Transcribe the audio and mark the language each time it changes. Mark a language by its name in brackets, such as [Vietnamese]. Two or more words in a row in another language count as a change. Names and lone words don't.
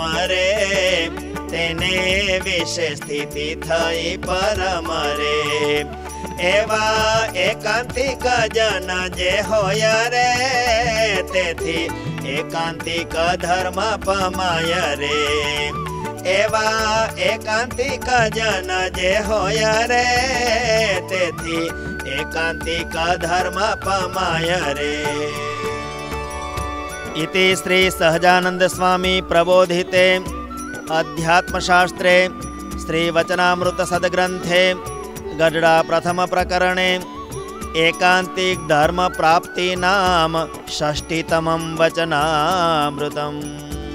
[Gujarati] રે તેને વિશેષ સ્થિતિ થઈ પરમ રે એવા એકાંતિક જન જે હોય રે તેથી એકાંતિક ધર્મ પમાય રે એવા એકાંતિક જન જે હોય રે તેથી એકાંતિક ધર્મ પમાય રે एवा एकांतिक जन जे होय रे तेथी एकांतिक धर्म पमाय रे [Sanskrit] इति श्री सहजानंद स्वामी प्रबोधिते अध्यात्मशास्त्रे श्री वचनामृत सद्ग्रंथे गढडा प्रथम प्रकरणे एकांतिक धर्म प्राप्ति नाम षष्टितमं वचनामृतम्।